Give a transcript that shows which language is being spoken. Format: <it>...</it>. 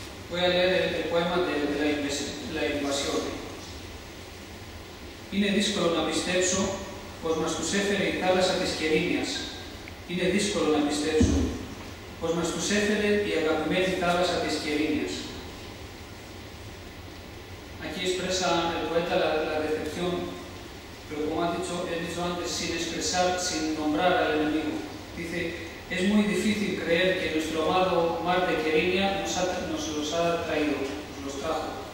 <es>Voy a leer el poema de la invasión.</es> <el>Είναι δύσκολο να πιστέψω πως μας τους έφερε η θάλασσα της Κερίνιας. Είναι δύσκολο να πιστέψω πως μας τους έφερε η αγαπημένη θάλασσα της Κερίνιας.</el> <es>Aquí expresa el poeta la decepción, pero como he dicho antes, sin expresar, sin nombrar al enemigo. Dice, es muy difícil creer que nuestro amado mar de Kerinia nos los ha traído, nos los trajo.</es>